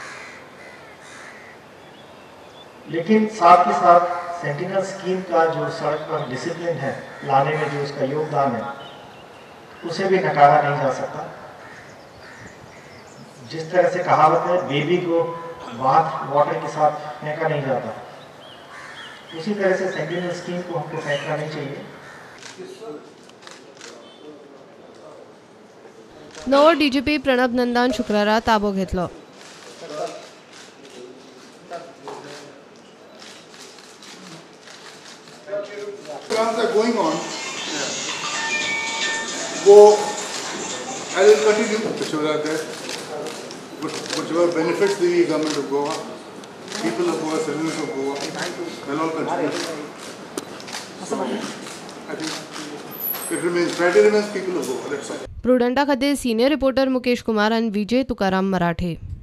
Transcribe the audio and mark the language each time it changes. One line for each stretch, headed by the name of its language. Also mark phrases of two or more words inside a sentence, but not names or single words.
Hindi: लेकिन साथ ही साथ सेंटिनल स्कीम का जो सड़क पर डिसिप्लिन है लाने में जो उसका योगदान है, उसे भी नकारा नहीं जा सकता। जिस तरह से कहावत है, बेबी को
English: bath water
Hindi: के साथ फेंका नहीं जाता, उसी तरह से सेंटिनल स्कीम को हमको फेंकना नहीं चाहिए।
Konkani: नवो डीजीपी प्रणब नंदान शुक्रारा ताबो घेतलो।
English: Programs are going on. Go, I will continue whichever are there, whichever benefits the government of Goa, people of Goa, citizens of Goa, will all continue. So, I think it remains, Friday remains people of Goa, that's all.
Konkani: प्रुडंटा खातीर
English: senior reporter
Konkani: मुकेश कुमार आणि विजय तुकाराम मराठे।